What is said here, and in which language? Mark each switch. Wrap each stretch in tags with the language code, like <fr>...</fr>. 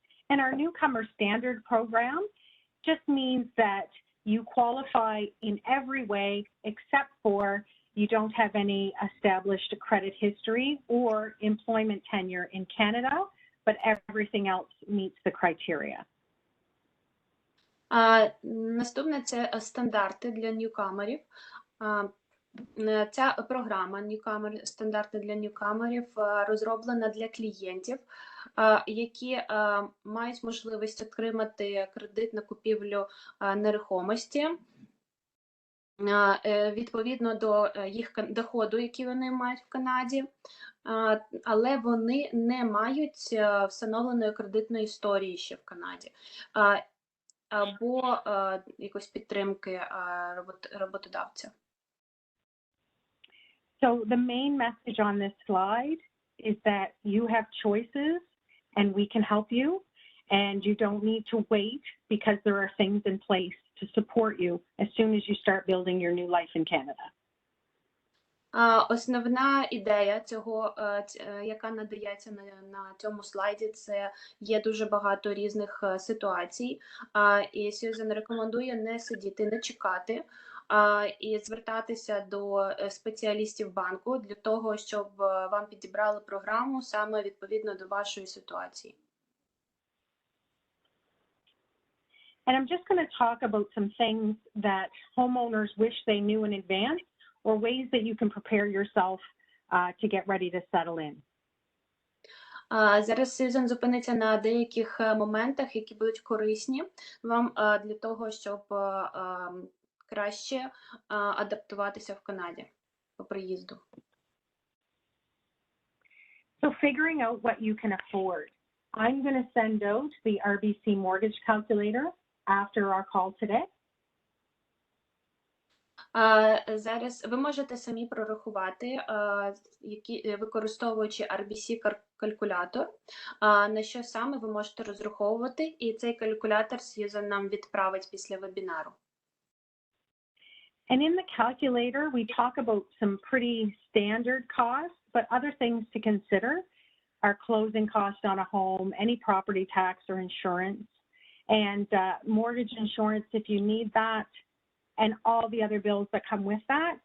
<en>And our newcomer standard program just means that you qualify in every way except for you don't have any established credit history or employment tenure in Canada, but everything else meets the criteria.</en> <uk>Наступне – це стандарти для ньюкамерів. Ця програма ньюкамер, стандарти для ньюкамерів розроблена для клієнтів, які мають можливість отримати кредит на купівлю нерухомості відповідно до їх доходу, який вони мають в Канаді, але вони не мають встановленої кредитної історії ще в Канаді або якоїсь підтримки роботодавця.</uk> <en>So the main message on this slide is that you have choices and we can help you, and you don't need to wait because there are things in place to support you as soon as you start building your new life in Canada.</en> <uk>Основна ідея цього, яка надається на цьому слайді, це є дуже багато різних ситуацій, і Сюзан рекомендує не сидіти, не чекати, і звертатися до спеціалістів банку для того, щоб вам підібрали програму саме відповідно до вашої ситуації.</uk> <en>And I'm just going to talk about some things that homeowners wish they knew in advance, or ways that you can prepare yourself to get ready to settle in.</en> <uk>Зараз Сьюзен зупиниться на деяких моментах, які будуть корисні вам для того, щоб краще адаптуватися в Канаді по приїзду.</uk> <en>So figuring out what you can afford. I'm going to send out the RBC mortgage calculator after our call today.</en> <uk>Зараз ви можете самі прорахувати, використовуючи RBC-калькулятор, на що саме ви можете розраховувати, і цей калькулятор Сьюзен нам відправить після вебінару.</uk> <en>And in the calculator, we talk about some pretty standard costs, but other things to consider are closing costs on a home, any property tax or insurance, and mortgage insurance if you need that, and all the other bills that come with that.</en>